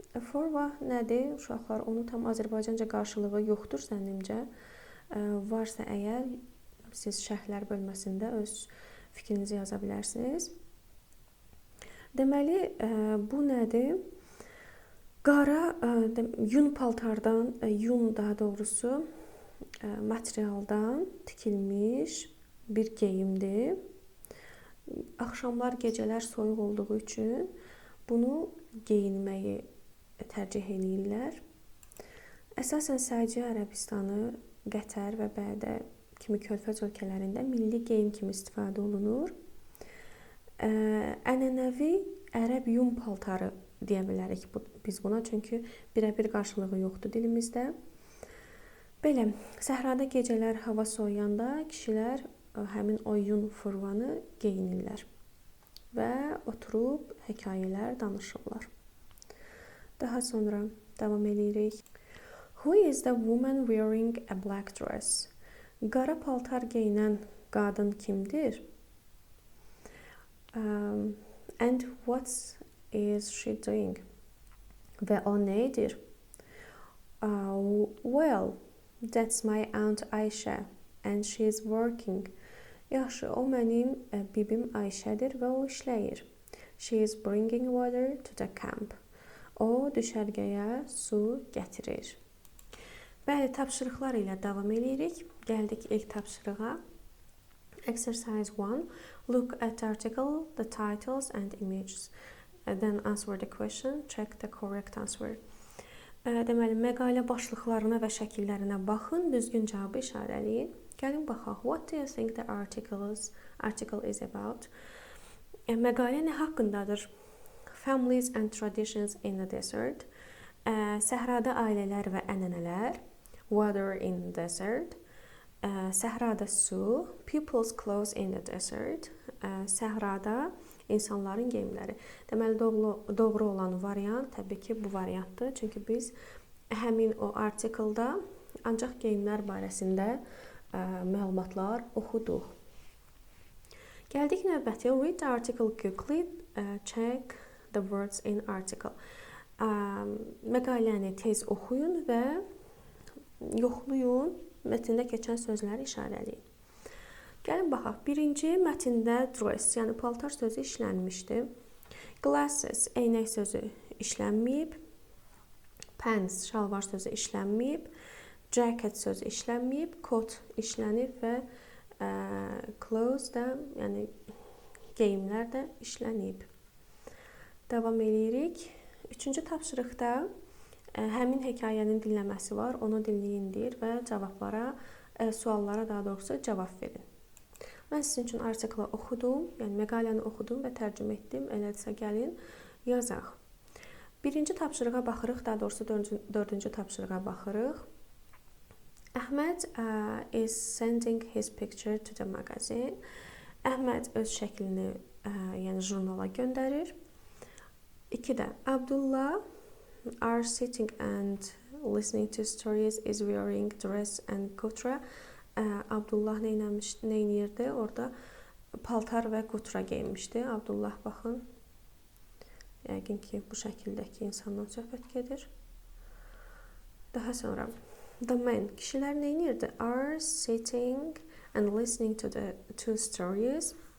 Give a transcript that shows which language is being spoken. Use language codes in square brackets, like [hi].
[az] Forva nədir? Uşaqlar, onu tam Azərbaycanca qarşılığı yoxdur zənnimcə. Varsa əgər siz şərhlər bölməsində öz fikrinizi yaza bilərsiniz. Deməli, bu nədir? Qara yun paltardan, daha doğrusu materialdan tikilmiş bir geyimdir. Axşamlar, gecələr soyuq olduğu üçün bunu geyinməyi tərcih edirlər. Əsasən Səudiyyə Ərəbistanı, Qətər və Bədə kimi körfəz ölkələrində milli geyim kimi istifadə olunur. Ənənəvi ərəb yun paltarı deyə bilərik biz buna, çünki birə-bir qarşılığı yoxdur dilimizdə. Belə, səhrada gecələr hava soyuyanda kişilər həmin o yun fırvanı geyinirlər və oturub hekayələr danışırlar. Daha sonra davam edirik. [en] Who is the woman wearing a black dress? [az] Qara paltar geyinən qadın kimdir? [en] And what is she doing? [az] Və o nə edir? [en] Well, that's my aunt Ayşə and she is working. [az] Yaxşı, o mənim bibim Ayşədir və o işləyir. [en] She is bringing water to the camp. [az] O düşərgəyə su gətirir. Bəli, tapşırıqlar ilə davam edirik. Gəldik ilk tapşırığa. [en] Exercise 1. Look at the article, the titles and images. Then answer the question. Check the correct answer. [az] Deməli, məqalə başlıqlarına və şəkillərinə baxın, düzgün cavabı işarələyin. Gəlin baxaq. [en] What do you think the article is about? [az] Məqalə nə haqqındadır? [en] Families and traditions in the desert. [az] Səhrada ailələr və ənənələr. [en] Water in the desert. [az] Səhrada su. [en] People's clothes in the desert. [az] Səhrada insanların geyimləri. Deməli, doğru olan variant təbii ki, bu variantdır. Çünki biz həmin o artikelda ancaq geyimlər barəsində məlumatlar oxuduq. Gəldik növbəti. [en] Read the article quickly. Check the words in article. [az] Məqaləni tez oxuyun və yoxlayın, mətndə keçən sözləri işarələyin. Gəlin baxaq. Birinci mətndə dress, yəni paltar sözü işlənmişdi. Glasses, eynək sözü işlənməyib. Pants, şalvar sözü işlənməyib. Jacket sözü işlənməyib. Coat işlənib və clothes da, yəni geyimlər də işlənib. Davam edirik. Üçüncü tapşırıqda həmin hekayənin dinləməsi var. Onu dinləyindir və cavablara, suallara daha doğrusu cavab verin. Mən sizin üçün artiklı oxudum, yəni məqaləni oxudum və tərcümə etdim. Elədirsə gəlin yazaq. Birinci tapşırığa baxırıq, daha doğrusu dördüncü tapşırığa baxırıq. [en] Əhməd is sending his picture to the magazine. [az] Əhməd öz şəklini yəni jurnala göndərir. [en] 2-də Abdullah are sitting and listening to stories is wearing dress and qutra. [az] Abdullah nə edirdi? Orada paltar və qutra geyinmişdi. Abdullah baxın. Yəqin ki, bu şəkildəki insandan söhbət gedir. Daha sonra [en] the men, [az] kişilər nə edirdi? [en] Are sitting and listening to the two stories.